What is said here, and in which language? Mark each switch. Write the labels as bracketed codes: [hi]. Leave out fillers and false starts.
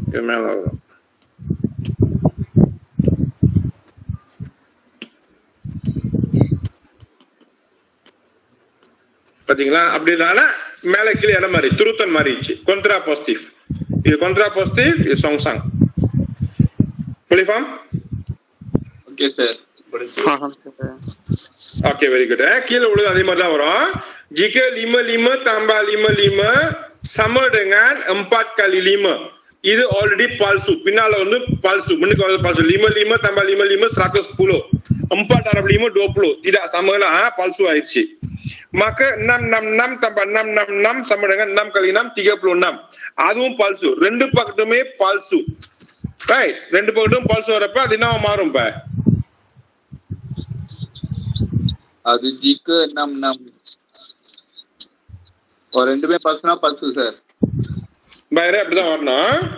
[ta] மேல வரும். பாத்தீங்களா? அப்படினால மேல கீழே என்ன மாதிரி துருத்தன் மாறிடுச்சு. [ms] kontra positif. இது kontra positif, இது songsang. [en] Fully form? [ta] Okay sir. Okay, very good. கீழே உள்ளது அதே மாதிரி தான் வரும். [ms] jika 55 tambah 55 sama dengan 4 kali 5. [ta] இது ஆல்ரெடி பால்சு. பின்னால வந்து பால்சு, முன்னுக்கு வந்து பால்சு. [ms] 55 tambah 55 110. 4 darab 5 20. Tidak sama lah, palsu ஆயிடுச்சு. Maka 666 tambah 666 sama dengan 6 kali 6 36. [ta] அதுவும் பால்சு. ரெண்டு பக்கத்துமே பால்சு. ரைட், ரெண்டு பக்கத்தும் பால்சு வரப்ப அது என்ன மாறும்? அது jika 66 ரெண்டுமே பால்சுனா பால்சு சார். பைரே அப்படிதான் வரணும்.